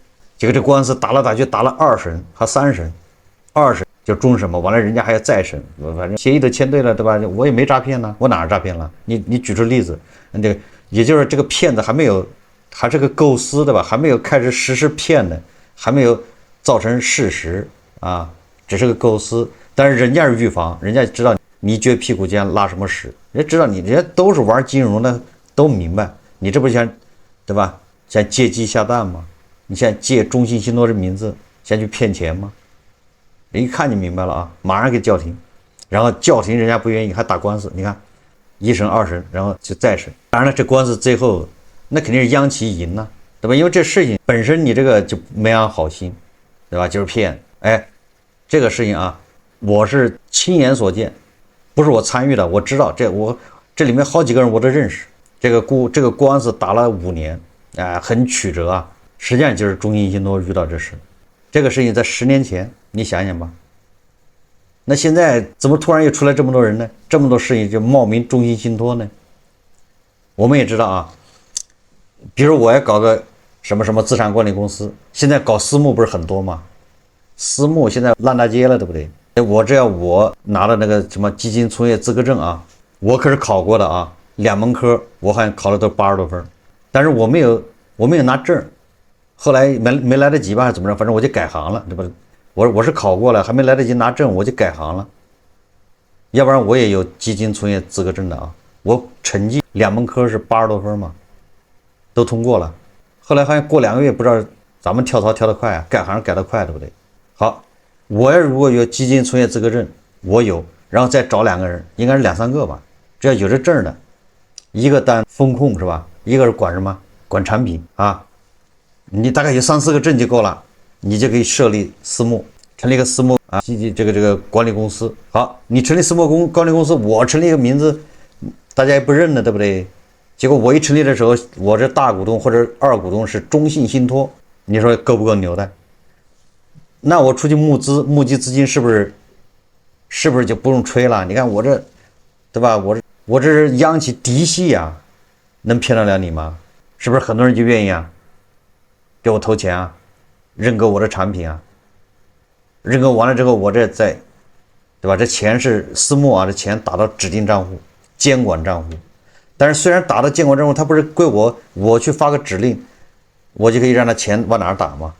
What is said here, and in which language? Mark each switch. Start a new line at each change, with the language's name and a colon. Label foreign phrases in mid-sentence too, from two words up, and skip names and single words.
Chinese: 結果這官司打來打去，打了2審和3審，2審就終審嘛，完了人家還要再審，反正協議都簽對了，對吧？我也沒詐騙呢，我哪兒詐騙了？你舉出例子，這個也就是這個騙子還是個構思，對吧？還沒有開始實施騙的，還沒有造成事實啊，只是個構思。但是人家是預防，人家知道你撅屁股尖拉什麼屎，人家知道你，人家都是玩金融的，都明白。你這不像，對吧？像借鸡下蛋嗎？你像借中信信託的名字，先去騙錢嗎？人一看就明白了啊，馬上給叫停，然後叫停人家不願意，還打官司。你看，1審2審，然後就再審。當然了，這官司最後那肯定是央企贏了，對吧？因為這事情本身你這個就沒安好心，對吧？就是騙。哎，這個事情啊，我是親眼所見，不是我參與的，我知道這裡面好幾個人我都認識。這個官司打了5年，很曲折啊。實際上就是中信信託遇到這事，這個事情在10年前，你想想吧。那現在怎麼突然又出來這麼多人呢？這麼多事情就冒名中信信託呢？我們也知道啊，比如我要搞個什麼資產管理公司，現在搞私募不是很多嗎？私募現在爛大街了，对不对？我只要我拿了那個什麼基金從業資格證啊，我可是考過的啊，2門科我好像考了都80多分，但是我没有拿證。後來沒來得及吧，還是怎麼着？反正我就改行了，对吧？我是考過了，還沒來得及拿證，我就改行了。要不然我也有基金從業資格證的啊。我成績2門科是80多分嘛，都通過了。後來好像過2個月，不知道咱們跳槽跳得快啊，改行改得快，对不对？好，我要如果有基金從業資格證，我有，然后再找2個人，應該是2-3個吧。只要有這證的，一個當風控是吧？一個是管什麼？管產品啊。你大概有3-4個證就夠了，你就可以設立私募，成立一個私募啊，這個管理公司。好，你成立私募管理公司，我成立一個名字，大家也不認了，對不對？結果我一成立的時候，我這大股東或者二股東是中信信託，你說夠不夠牛的？那我出去募集資金是不是就不用吹了？你看我這，對吧？我這是央企嫡系啊，能騙得了你嗎？是不是很多人就願意啊？給我投錢啊，認可我的產品啊，認可完了之後，我這再，對吧？這錢是私募啊，這錢打到指定賬戶、監管賬戶。但是雖然打到監管賬戶，它不是歸我去發個指令，我就可以讓他錢往哪兒打嗎？